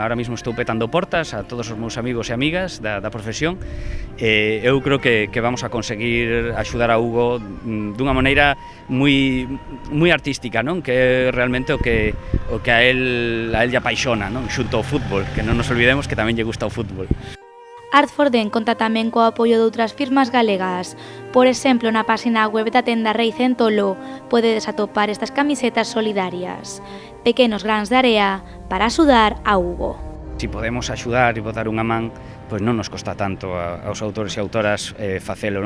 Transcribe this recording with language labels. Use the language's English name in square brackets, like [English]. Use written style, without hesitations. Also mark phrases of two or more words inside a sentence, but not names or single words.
[Galician] Ahora mesmo estou petando portas a todos os meus amigos e amigas da profesión, e eu creo que [Spanish] vamos a conseguir [Galician] axudar a Hugo dunha maneira moi artística, non? Que é realmente o que a él lle apaixona, non? Xunto ao fútbol, que non nos olvidemos que tamén lle gusta o fútbol. Art for Dent conta tamén co apoio de outras firmas galegas. Por exemplo, na páxina web da tenda Rei Centolo podedes atopar estas camisetas solidarias. Pequenos grans de area para axudar a Hugo. Si podemos axudar e botar unha man, pois non nos costa tanto aos autores e autoras facelo, non?